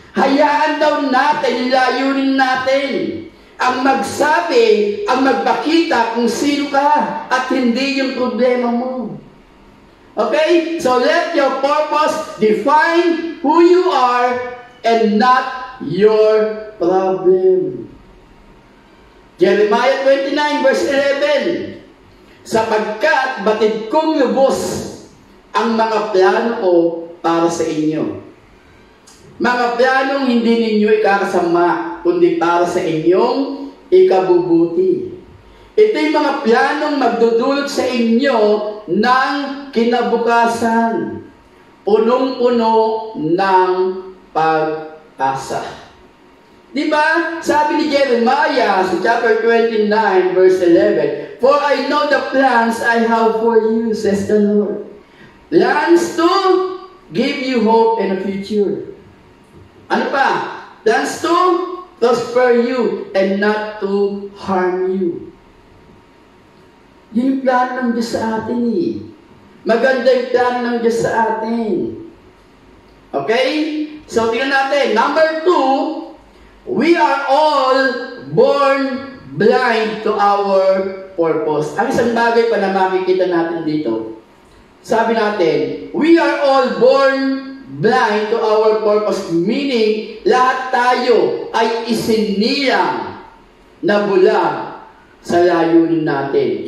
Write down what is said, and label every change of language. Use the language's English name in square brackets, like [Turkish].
[Filipino] Hayaan daw natin, layunin natin ang magsabi, ang magpakita kung sino ka at hindi yung problema mo. Okay? [English] So let your purpose define who you are and not your problem. [Filipino] Jeremiah 29 verse 11, sapagkat batid kong lubos ang mga plano ko para sa inyo. Mga planong hindi ninyo ikakasama, kundi para sa inyong ikabubuti. Ito yung mga planong magdudulot sa inyo ng kinabukasan, punong-puno ng pag-asa. Diba? Sabi ni Jeremiah sa [English] chapter 29 verse 11, for I know the plans I have for you, says the Lord. Plans to give you hope and a future. [Filipino] Ano pa? [English] Plans to prosper you and not to harm you. [Filipino] Yun yung plano ng Diyos sa atin eh. Maganda yung plano ng Diyos sa atin. Okay? So, tingnan natin. [English] Number 2, we are all born blind to our purpose. [Filipino] Ang isang bagay pa na makikita natin dito. Sabi natin, [English] we are all born blind to our purpose. [Filipino] Meaning, lahat tayo ay isinilang na bulag sa layunin natin.